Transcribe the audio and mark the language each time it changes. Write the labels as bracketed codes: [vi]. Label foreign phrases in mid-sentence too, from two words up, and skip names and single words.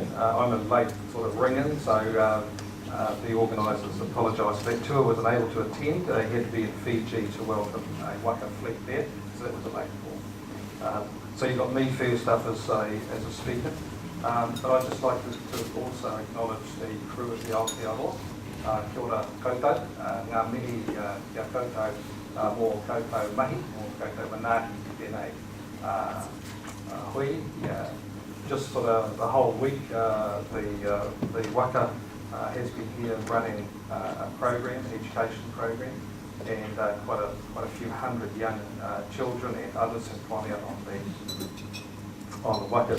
[en] I'm a late sort of ring-in, so the organisers apologise for that. Tua wasn't able to attend. He had to be in Fiji to welcome a waka fleet there, so that was a late call. So you got me first up as a speaker. But I'd just like to also acknowledge the crew of the Aotearoa. [mi] Kia ora koutou, ngā mihi kia koutou mō koutou mahi, mō koutou manahi ki tēnei hui. [en] Just for the whole week, the waka has been here running a program, an education program, and quite a few hundred young children and others have gone out on the waka.